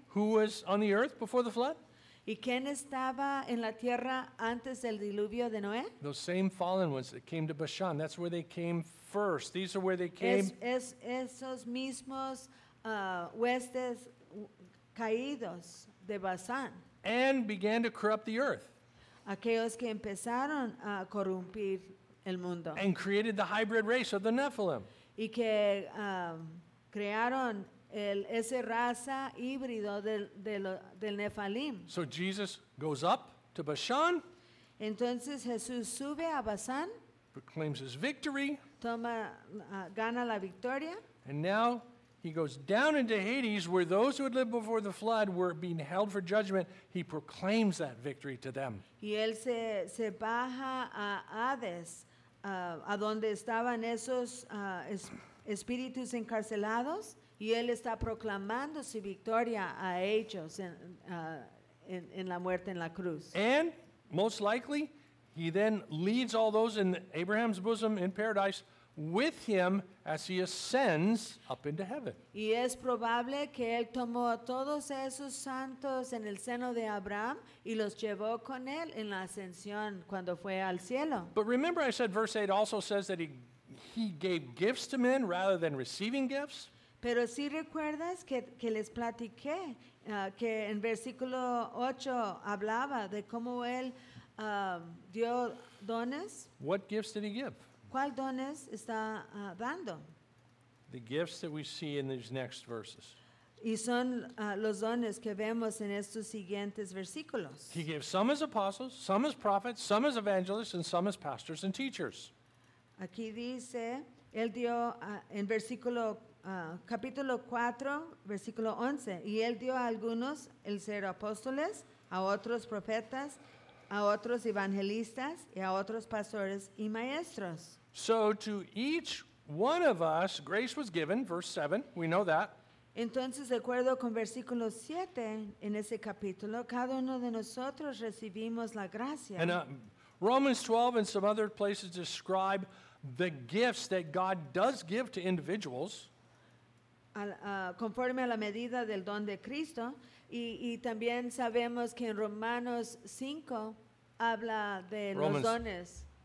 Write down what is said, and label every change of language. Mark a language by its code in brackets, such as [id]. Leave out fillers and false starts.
[en] Who was on the earth before the flood? [es] ¿Y quién estaba en la tierra antes del diluvio de Noé? [en] Those same fallen ones that came to Bashan. That's where they came first. These are where they came. [es] Esos mismos huestes caídos de Bashan. [en] And began to corrupt the earth. [es] Aquellos que empezaron a corrompir el mundo. [en] And created the hybrid race of the Nephilim. [es] Y que crearon esa raza híbrido del Nephilim. [en] So Jesus goes up to Bashan. [es] Entonces Jesús sube a Bashan. [en] Proclaims his victory. [es] Gana la victoria. [en] And now he goes down into Hades, where those who had lived before the flood were being held for judgment. He proclaims that victory to them. [es] Y él se baja a Hades, a donde estaban esos espíritus encarcelados, y él está proclamando su victoria a ellos en la muerte en la cruz. [en] And most likely, he then leads all those in Abraham's bosom in paradise with him as he ascends up into heaven. [es] Y es probable que él tomó a todos esos santos en el seno de Abraham y los llevó con él en la ascensión cuando fue al cielo. [en] But remember I said verse 8 also says that he gave gifts to men rather than receiving gifts. [es] Pero si recuerdas que les platiqué que en versículo 8 hablaba de cómo él dio dones. [en] What gifts did he give? [es] ¿Cuál dones está dando? [en] The gifts that we see in these next verses. [es] Y son los dones que vemos en estos siguientes versículos. [en] He gave some as apostles, some as prophets, some as evangelists, and some as pastors and teachers. [es] Aquí dice, él dio en versículo capítulo 4, versículo 11, y él dio a algunos el ser apóstoles, a otros profetas, a otros evangelistas y a otros pastores y maestros. [en] So to each one of us, grace was given, verse 7, we know that. [es] Entonces, de acuerdo con versículo 7, en ese capítulo, cada uno de nosotros recibimos la gracia. [en] And Romans 12 and some other places describe the gifts that God does give to individuals. [es] Conforme a la medida del don de Cristo. Y también sabemos que en Romanos 5 habla de los dones.